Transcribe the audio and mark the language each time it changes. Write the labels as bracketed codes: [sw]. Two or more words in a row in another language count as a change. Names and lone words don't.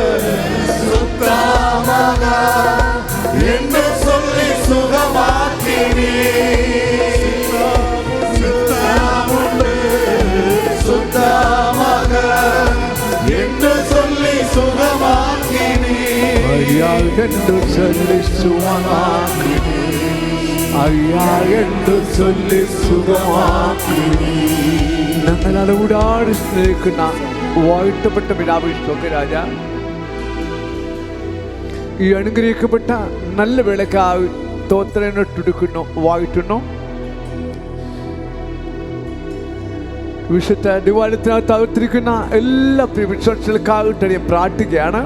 [ta] சுத்தமாக என்று சொல்லி சுகமாக்கினீ, சுத்தமுண்டு சுத்தமாக என்று சொல்லி சுகமாக்கினீ, ஐயா என்று சொல்லி சுகமாக்கி, ஐயா என்று சொல்லி സുഖമാക്കി. [ml] ഞങ്ങൾ ഒരുപാട് സ്നേഹിക്കുന്ന വാഴ്ത്തപ്പെട്ട പിതാവേ സ്തോത്ര. ഈ അനുഗ്രഹിക്കപ്പെട്ട നല്ല വേളക്കായി സ്തോത്രമെടുക്കുന്നു, വാഴ്ത്തുന്നു. വിശുദ്ധ ദിവാലയത്തിനകത്ത് അവതരിക്കുന്ന എല്ലാ വിശ്വാസികൾക്കായിട്ട് ഞാൻ പ്രാർത്ഥിക്കുകയാണ്.